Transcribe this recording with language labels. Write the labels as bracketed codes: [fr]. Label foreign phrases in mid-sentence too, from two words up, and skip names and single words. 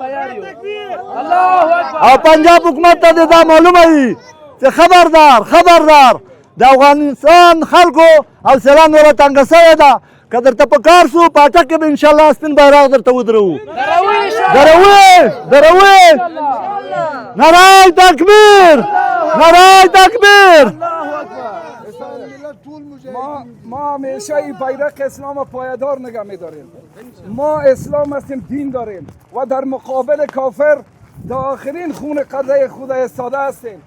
[ps] او پنجاب حکومت ته دا معلومه وي چې خبردار د افغانستان خلکو حوصله نوره تنګه سوې ده. که درته په کار سو په اټک کې به انشاءالله سپین بیرغ درته ودروو. دروي نعره تکبیر، نعره تکبیر. [fa] ما همیشه این بیرق اسلام پایدار نگه می‌داریم. ما اسلام هستیم، دین داریم و در مقابل کافر تا آخرین خون قطره خود ایستاده هستیم.